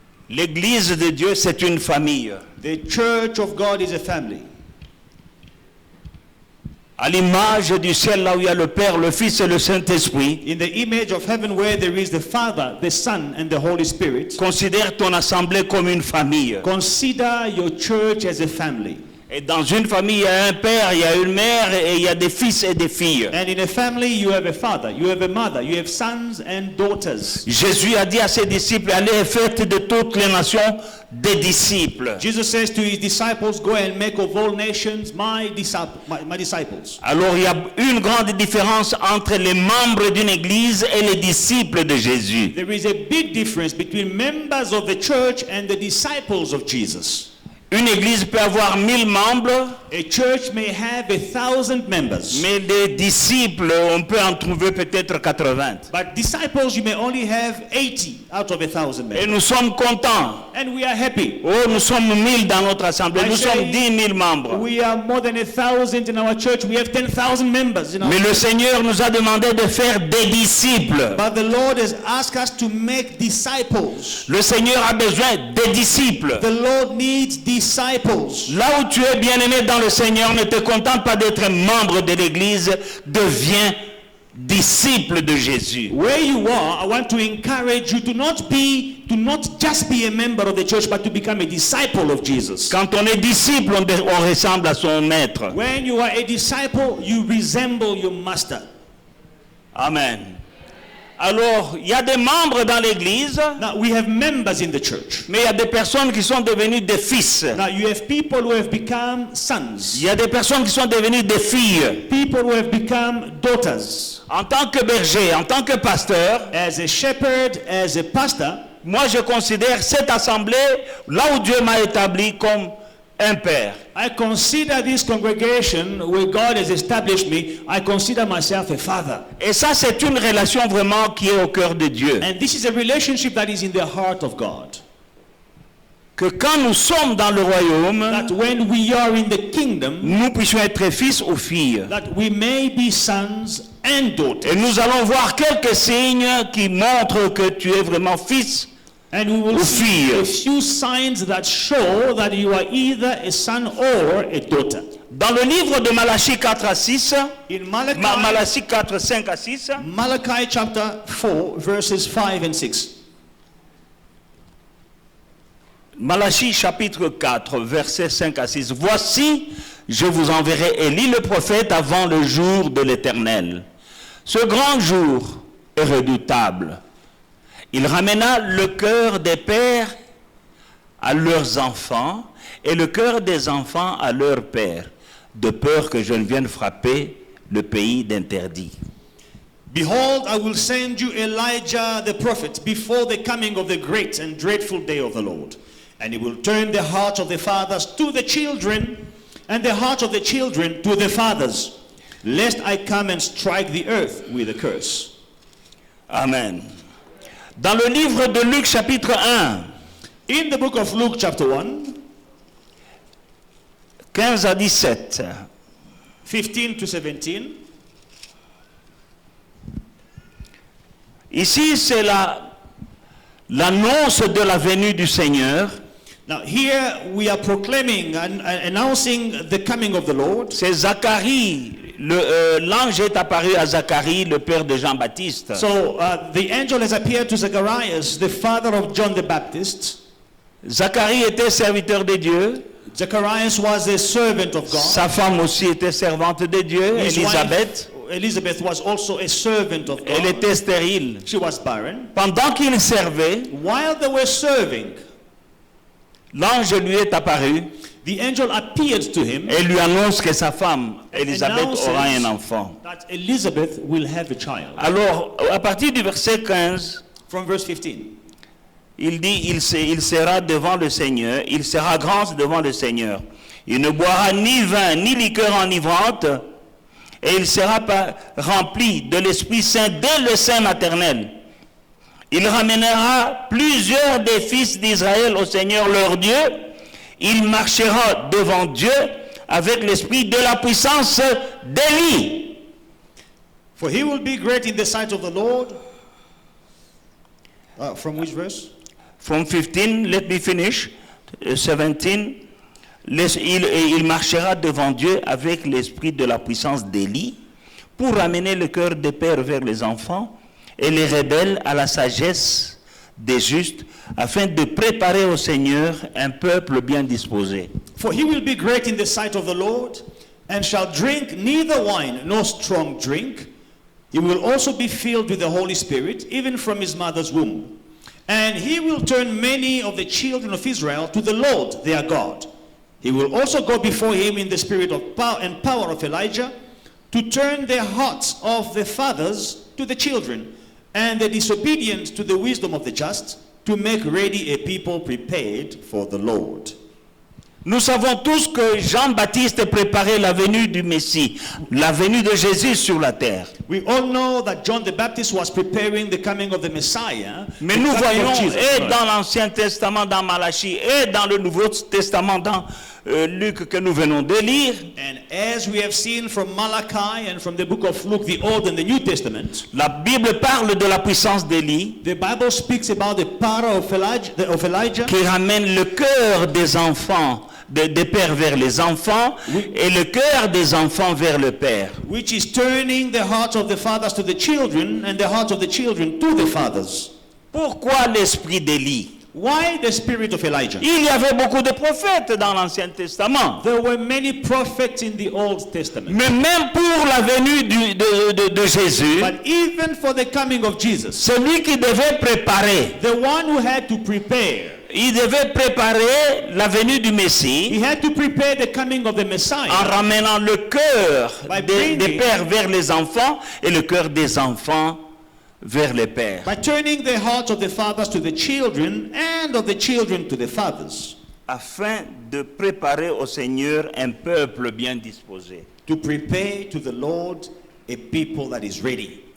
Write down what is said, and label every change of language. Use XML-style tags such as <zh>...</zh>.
<fr>L'église de Dieu, c'est une famille.</fr> <en>The church of God is a family.</en> <fr>À l'image du ciel, là où il y a le Père, le Fils et le Saint-Esprit,</fr> <en>In the image of heaven where there is the Father, the Son, and the Holy Spirit,</en> <fr>considère ton assemblée comme une famille.</fr> <en>consider your church as a family.</en> <fr>Et dans une famille, il y a un père, il y a une mère, et il y a des fils et des filles.</fr> <en>And in a family, you have a father, you have a mother, you have sons and daughters.</en> <fr>Jésus a dit à ses disciples, allez et faites de toutes les nations des disciples.</fr> <en>Jesus says to his disciples, go and make of all nations my disciples.</en> <fr>Alors il y a une grande différence entre les membres d'une église et les disciples de Jésus.</fr> <en>There is a big difference between members of the church and the disciples of Jesus.</en> <fr>Une église peut avoir 1000 membres,</fr> <en>A church may have 1,000 members,</en> <fr>mais des disciples, on peut en trouver peut-être 80.</fr> <en>but disciples you may only have 80 out of 1,000</en> <fr>Et</fr> <en>members.</en> <fr>nous sommes contents.</fr> <en>And we are happy.</en> <fr>Oh, nous sommes 1000 dans notre assemblée,</fr> <en>I</en> <fr>nous</fr> <en>say,</en> <fr>sommes 10 000 membres.</fr> <en>We are more than 1,000 in our church. We have 10,000 members in our</en> <fr>Mais le</fr> <en>church.</en> <fr>Seigneur nous a demandé de faire des disciples.</fr> <en>But the Lord has asked us to make disciples.</en> <fr>Le Seigneur a besoin des disciples.</fr> <en>The Lord needs disciples.</en> <fr>Là où tu es bien-aimé dans le Seigneur, ne te contente pas d'être membre de l'église, deviens disciple de Jésus.</fr> <en>Where you are, I want to encourage you to not just be a member of the church, but to become a disciple of Jesus.</en> <fr>Quand on est disciple, on ressemble à son maître.</fr> <en>When you are a disciple, you resemble your master. Amen.</en> <fr>Alors, il y a des membres dans l'église,</fr> <en>Now, we have members in the church.</en> <fr>mais il y a des personnes qui sont devenues des fils.</fr> <en>Now, you have people who have become sons.</en> <fr>Il y a des personnes qui sont devenues des filles.</fr> <en>People who have become daughters.</en> <fr>En tant que berger, en tant que pasteur,</fr> <en>As a shepherd, as a pastor,</en> <fr>moi je considère cette assemblée, là où Dieu m'a établi, comme un père.</fr> <en>I consider this congregation where God has established me, I consider myself a father.</en> <fr>Et ça, c'est une relation vraiment qui est au cœur de Dieu.</fr> <en>And this is a relationship that is in the heart of God.</en> <fr>Que quand nous sommes dans le royaume,</fr> <en>That when we are in the kingdom,</en> <fr>nous puissions être fils ou filles.</fr> <en>that we may be sons and daughters.</en> <fr>Et nous allons voir quelques signes qui montrent que tu es vraiment fils.</fr> <en>And we will</en> <fr>Ou</fr> <en>see</en> <fr>fille.</fr> <en>a few signs that show that you are either a son or a daughter.</en> <fr>Dans le livre de Malachie 4 à 6,</fr> <en>In Malachi,</en> <fr>Malachie 4, 5 à 6,</fr> <en>Malachi chapter 4, verses 5 and 6.</en> <fr>Malachie chapitre 4, versets 5 à 6. Voici, je vous enverrai Élie le prophète avant le jour de l'Éternel. Ce grand jour est redoutable. Il ramena le cœur des pères à leurs enfants et le cœur des enfants à leurs pères, de peur que je ne vienne frapper le pays d'interdit.</fr> <en>Behold, I will send you Elijah the prophet before the coming of the great and dreadful day of the Lord. And he will turn the hearts of the fathers to the children, and the hearts of the children to the fathers, lest I come and strike the earth with a curse. Amen.</en> <fr>Dans le livre de Luc chapitre 1,</fr> <en>In the book of Luke chapter 1,</en> <fr>15 à 17,</fr> <en>15 to 17,</en> <fr>ici c'est l'annonce de la venue du Seigneur.</fr> <en>now here we are proclaiming and announcing the coming of the Lord.</en> <fr>C'est Zacharie, l'ange est apparu à Zacharie, le père de Jean-Baptiste.</fr> <en>So the angel has appeared to Zacharias, the father of John the Baptist.</en> <fr>Zacharie était serviteur de Dieu.</fr> <en>Zacharias was a servant of God.</en> <fr>Sa femme aussi était servante de Dieu,</fr> <en>His</en> <fr>Élisabeth.</fr> <en>wife, Elizabeth, was also a servant of</en> <fr>Elle</fr> <en>God.</en> <fr>était stérile.</fr> <en>She was barren.</en> <fr>Pendant qu'il servait,</fr> <en>While they were serving,</en> <fr>l'ange lui est apparu</fr> <en>the angel appeared to him</en> <fr>et lui annonce que sa femme,</fr> <en>and</en> <fr>Élisabeth,</fr> <en>announces</en> <fr>aura un enfant.</fr> <en>that Elizabeth will have a child.</en> <fr>Alors, à partir du verset 15,</fr> <en>From verse 15.</en> <fr>il dit, il sera devant le Seigneur, il sera grand devant le Seigneur. Il ne boira ni vin, ni liqueur enivrante, et il sera rempli de l'Esprit Saint dès le sein maternel. Il ramènera plusieurs des fils d'Israël au Seigneur leur Dieu. Il marchera devant Dieu avec l'esprit de la puissance d'Élie.</fr> <en>For he will be great in the sight of the Lord. From which verse? From 15, let me finish.</en> <fr>17, il marchera devant Dieu avec l'esprit de la puissance d'Élie pour ramener le cœur des pères vers les enfants et les rebelles à la sagesse des justes, afin de préparer au Seigneur un peuple bien disposé.</fr> <en>For he will be great in the sight of the Lord, and shall drink neither wine nor strong drink. He will also be filled with the Holy Spirit, even from his mother's womb. And he will turn many of the children of Israel to the Lord their God. He will also go before him in the spirit of power and power of Elijah, to turn the hearts of the fathers to the children, and the disobedient to the wisdom of the just, to make ready a people prepared for the Lord.</en> <fr>Nous savons tous que Jean-Baptiste préparait la venue du Messie, la venue de Jésus sur la terre.</fr> <en>We all know that John the Baptist was preparing the coming of the Messiah.</en> <fr>Mais nous voyons, et dans l'Ancien Testament, dans Malachie, et dans le Nouveau Testament, dans Luc que nous venons de lire,</fr> <en>and as we have seen from Malachi and from the book of Luke, the Old and the New Testament,</en> <fr>la Bible parle de la puissance d'Élie,</fr> <en>the Bible speaks about the power of Elijah,</en> <fr>qui ramène le cœur des enfants, des pères vers les enfants, et le cœur des enfants vers le père.</fr> <en>Which is turning the hearts of the fathers to the children and the hearts of the children to the fathers.</en> <fr>Pourquoi l'esprit d'Élie?</fr> <en>Why the spirit of Elijah?</en> <fr>Il y avait beaucoup de prophètes dans l'Ancien Testament.</fr> <en>There were many prophets in the Old Testament.</en> <fr>Mais même pour la venue de Jésus,</fr> <en>But even for the coming of Jesus,</en> <fr>celui qui devait préparer,</fr> <en>the one who had to prepare,</en> <fr>il devait préparer la venue du Messie</fr> <en>he had to prepare the coming of the Messiah</en> <fr>en ramenant le cœur des</fr> <en>bringing,</en> <fr>pères vers les enfants et le cœur des enfants vers les pères.</fr> <en>by turning the hearts of the fathers to the children and of the children to the fathers,</en> <fr>Afin de préparer au Seigneur un peuple bien disposé.</fr> <en>to prepare to the Lord a people that is ready.</en>